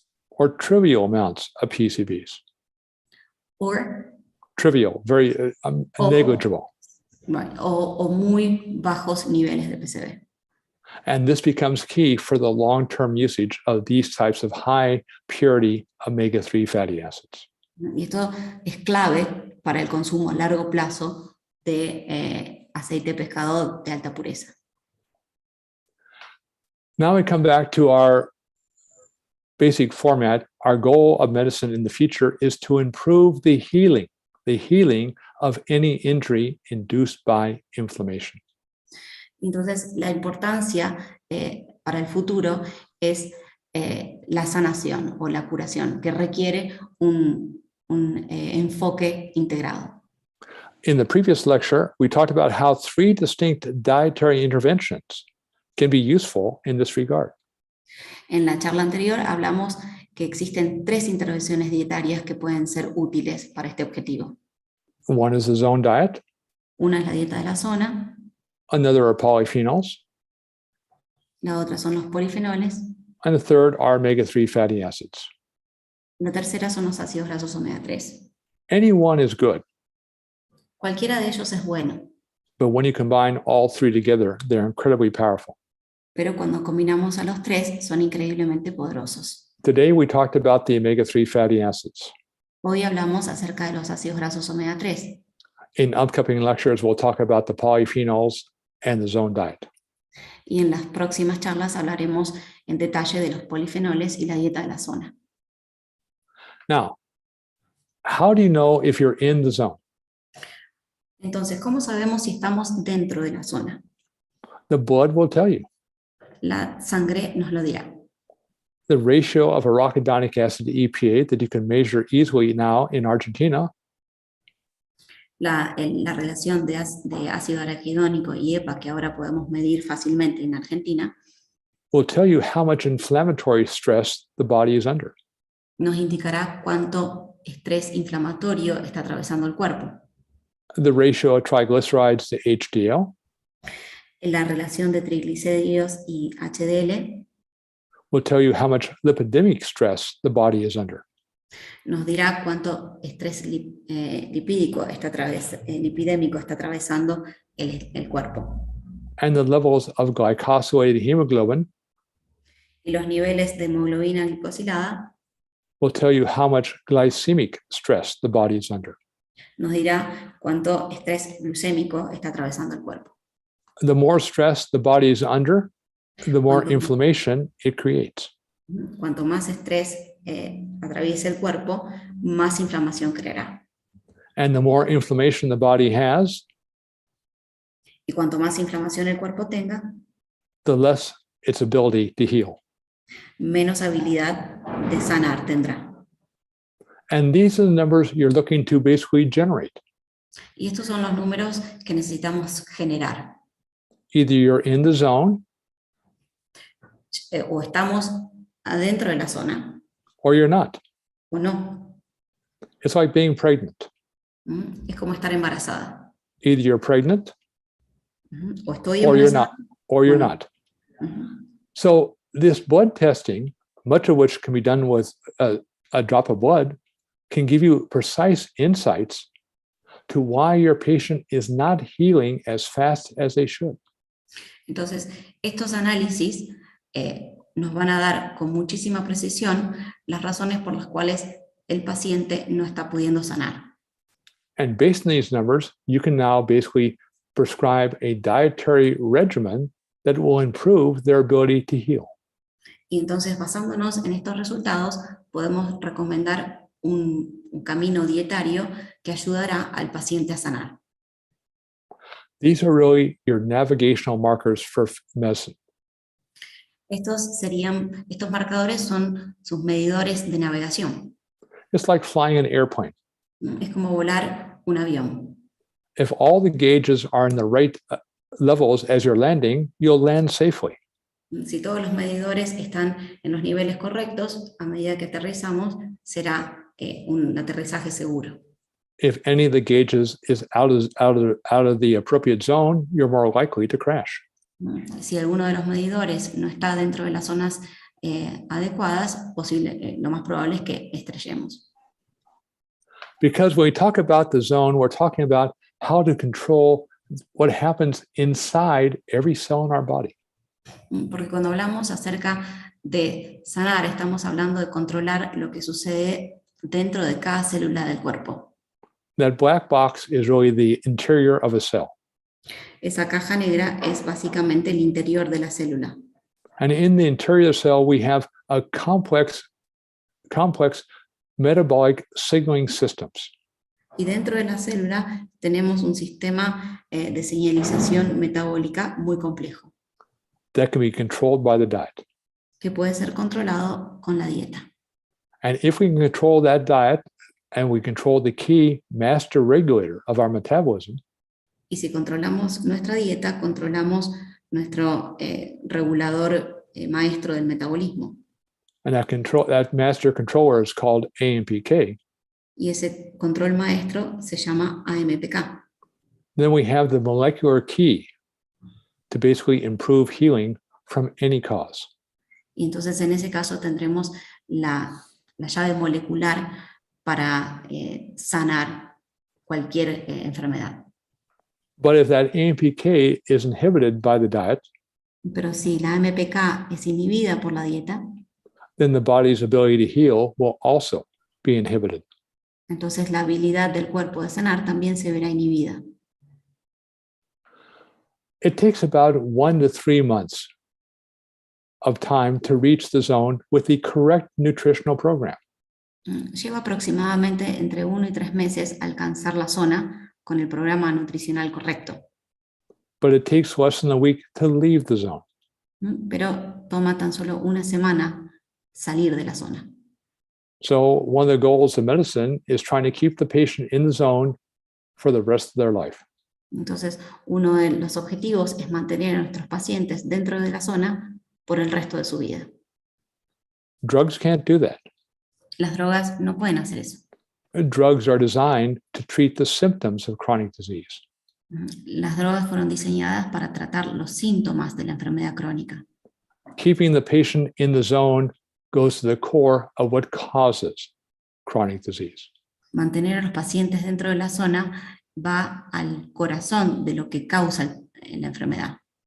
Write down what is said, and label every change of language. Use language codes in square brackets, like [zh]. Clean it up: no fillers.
[en] Or trivial amounts of PCBs. Trivial, very negligible. [es] O muy bajos niveles de PCB. [en] And this becomes key for the long-term usage of these types of high purity omega-3 fatty acids. [es] Y esto es clave para el consumo a largo plazo de aceite de pescado de alta pureza. [en] Now we come back to our basic format. Our goal of medicine in the future is to improve the healing of any injury induced by inflammation. [es] Entonces, la importancia para el futuro es la sanación o la curación, que requiere un enfoque integrado. [en] In the previous lecture, we talked about how 3 distinct dietary interventions can be useful in this regard. [es] En la charla anterior hablamos que existen 3 intervenciones dietarias que pueden ser útiles para este objetivo. [en] One is the zone diet. [es] Una es la dieta de la zona. [en] Another are polyphenols. [es] La otra son los polifenoles. [en] And the third are omega-3 fatty acids. [es] La tercera son los ácidos grasos omega 3. [en] Any one is good. [es] Cualquiera de ellos es bueno. [en] But when you combine all 3 together, they're incredibly powerful. [es] Pero cuando combinamos a los 3, son increíblemente poderosos. [en] Today, we talked about the omega-3 fatty acids. [es] Hoy hablamos acerca de los ácidos grasos omega 3. [en] In upcoming lectures, we'll talk about the polyphenols and the zone diet. [es] Y en las próximas charlas hablaremos en detalle de los polifenoles y la dieta de la zona. [en] Now, how do you know if you're in the zone? [es] Entonces, ¿cómo sabemos si estamos dentro de la zona? [en] The blood will tell you. [es] La sangre nos lo dirá. [en] The ratio of arachidonic acid to EPA that you can measure easily now in Argentina [es] La relación de ácido araquidónico y EPA que ahora podemos medir fácilmente en Argentina [en] will tell you how much inflammatory stress the body is under. [es] nos indicará cuánto estrés inflamatorio está atravesando el cuerpo. [en] The ratio of triglycerides to HDL [es] La relación de triglicéridos y HDL [en] will tell you how much lipidemic stress the body is under. [es] nos dirá cuánto estrés lipídico lipidémico está atravesando el cuerpo. [en] And the levels of glycosylated hemoglobin [es] Y los niveles de hemoglobina glicosilada [en] will tell you how much glycemic stress the body is under. [es] nos dirá cuánto estrés glucémico está atravesando el cuerpo. [en] The more stress the body is under, the more inflammation it creates. [es] Cuanto más estrés atraviese el cuerpo, más inflamación creará. [en] And the more inflammation the body has, [es] Y cuanto más inflamación el cuerpo tenga, [en] the less its ability to heal. [es] menos habilidad de sanar tendrá. [en] And these are the numbers you're looking to basically generate. [es] Y estos son los números que necesitamos generar. [en] Either you're in the zone [es] O estamos adentro de la zona [en] or you're not. [es] o no. [en] It's like being pregnant. [es] Es como estar embarazada. [en] Either you're pregnant [es] O estoy [en] or you're [es] embarazada. [en] not, or you're [es] Bueno. [en] not. So this blood testing, much of which can be done with a drop of blood, can give you precise insights to why your patient is not healing as fast as they should. [es] Entonces, estos análisis nos van a dar con muchísima precisión las razones por las cuales el paciente no está pudiendo sanar. [en] And based on these numbers, you can now basically prescribe a dietary regimen that will improve their ability to heal. [es] Y entonces, basándonos en estos resultados, podemos recomendar un camino dietario que ayudará al paciente a sanar. [en] These are really your navigational markers for medicine. [es] Estos marcadores son sus medidores de navegación. [en] It's like flying an airplane. [es] Es como volar un avión. [en] If all the gauges are in the right levels as you're landing, you'll land safely. [es] Si todos los medidores están en los niveles correctos, a medida que aterrizamos, será un aterrizaje seguro. [en] If any of the gauges is out of the appropriate zone, you're more likely to crash. [es] Si alguno de los medidores no está dentro de las zonas adecuadas, lo más probable es que estrellemos. [en] Because when we talk about the zone, we're talking about how to control what happens inside every cell in our body. [es] Porque cuando hablamos acerca de sanar, estamos hablando de controlar lo que sucede dentro de cada célula del cuerpo. [en] That black box is really the interior of a cell. [es] Esa caja negra es básicamente el interior de la célula. [en] And in the interior of the cell, we have a complex metabolic signaling systems. [es] Y dentro de la célula tenemos un sistema de señalización metabólica muy complejo, [en] that can be controlled by the diet. [es] que puede ser controlado con la dieta. [en] And if we can control that diet and we control the key master regulator of our metabolism, [es] Y si controlamos nuestra dieta, controlamos nuestro regulador maestro del metabolismo. [en] and that master controller is called AMPK, [es] Y ese control maestro se llama AMPK. [en] then we have the molecular key to basically improve healing from any cause. [es] Y entonces en ese caso tendremos la llave molecular para sanar cualquier enfermedad. [en] But if that AMPK is inhibited by the diet, [es] Pero si la AMPK es inhibida por la dieta, [en] then the body's ability to heal will also be inhibited. [es] entonces la habilidad del cuerpo de sanar también se verá inhibida. [en] it takes about 1 to 3 months of time to reach the zone with the correct nutritional program. [es] Lleva aproximadamente entre 1 y 3 meses alcanzar la zona con el programa nutricional correcto. [en] But it takes less than a week to leave the zone. [es] Pero toma tan solo una semana salir de la zona. [en] So one of the goals of medicine is trying to keep the patient in the zone for the rest of their life. [es] Entonces, uno de los objetivos es mantener a nuestros pacientes dentro de la zona por el resto de su vida. [en] Drugs can't do that. [es] Las drogas no pueden hacer eso. [en] Drugs are designed to treat the symptoms of chronic disease. [es] Las drogas fueron diseñadas para tratar los síntomas de la enfermedad crónica. [en] Keeping the patient in the zone goes to the core of what causes chronic disease. [es] Mantener a los pacientes dentro de la zona va al corazón de lo que causa la enfermedad.